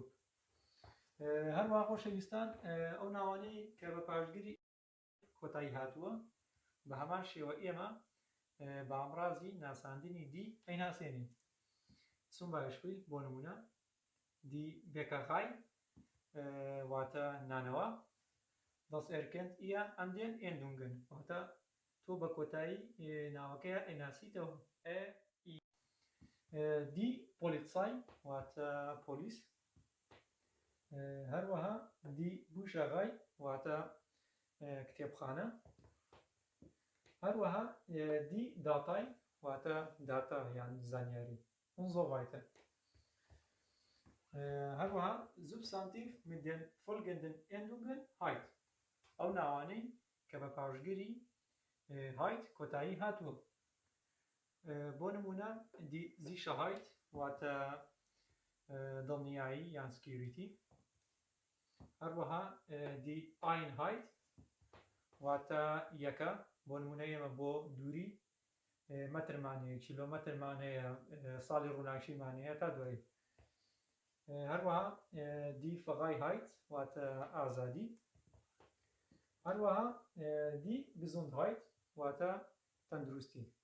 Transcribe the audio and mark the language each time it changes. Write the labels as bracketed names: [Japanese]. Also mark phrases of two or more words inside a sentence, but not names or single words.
[Central Kurdish] هەروەها خۆشەویستان ئەو ناوانەی کە بە پاشگیری کۆتایی هاتووە بە هەمان شێوە ئێمە بە ئامڕازی ناساندنی دی ئەیناسێنین [German] zum Beispiel [Central Kurdish] بۆ نمونە [German] die Bäckerei [Central Kurdish] واتە نانەوە [German] das erkennt ihr an den Endungen [Central Kurdish] واتە تۆ بە کۆتایی ناوەکەیە ئەیناسیتەوە [German] die Polizei [Central Kurdish] واتە پۆلیس هەروەها [German] die Bücherei [Central Kurdish] واتە کتێبخانە هەروەها [German] die Datei [Central Kurdish] واتە داتا یان زانیاری [German] und so weiter [Central Kurdish] هەروەها [German] Substantiv mit den folgenden Endungen Heit [Central Kurdish] ئەو ناوانەی کە بە پاشگیری Heit کۆتایی هاتووە بۆ نمونە [German] die Sicherheit [Central Kurdish] واتە دڵنیایی یان سکیوریتی هەروەها [German] die Einheit [Central Kurdish] واتە یەکە بۆ نمونە ئێمە بۆ دووری مەترمانەیە کیلۆمەترمانەیە ساڵی ڕووناکیمانەیە تا دوایی هەروەها [German] die Freiheit [Central Kurdish] واتە ئازادی هەروەها [German] die Gesundheit [Central Kurdish] واتە تەندروستی